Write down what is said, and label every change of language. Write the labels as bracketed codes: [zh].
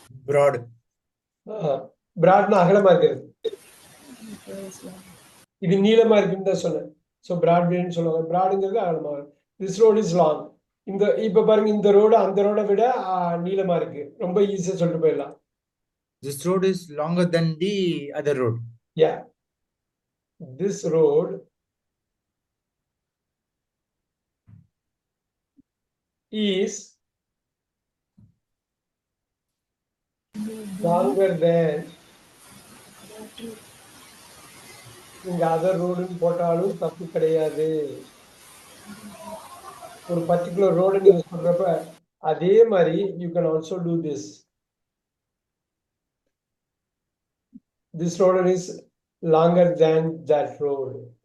[en] Broad. [ta] பிராட்னா அகலமா இருக்கிறது. இது நீளமா இருக்குன்னு தான் சொன்னேன். ஸோ பிராட்வேன்னு சொல்லுவாங்க. பிராடுங்கிறது அகலமா. [en] This road is long. [ta] இந்த இப்ப பாருங்க, இந்த ரோடு அந்த ரோடை விட நீளமா இருக்கு. ரொம்ப ஈஸியா சொல்லிட்டு போயிடலாம். [en] This road is longer than the other road. Yeah, this road is longer than [ta] இங்க அதர் ரோடுன்னு போட்டாலும் தப்பு கிடையாது. ஒரு பர்டிகுலர் ரோடு நீங்க சொல்றப்ப அதே மாதிரி [en] You can also do this. This road is longer than that road.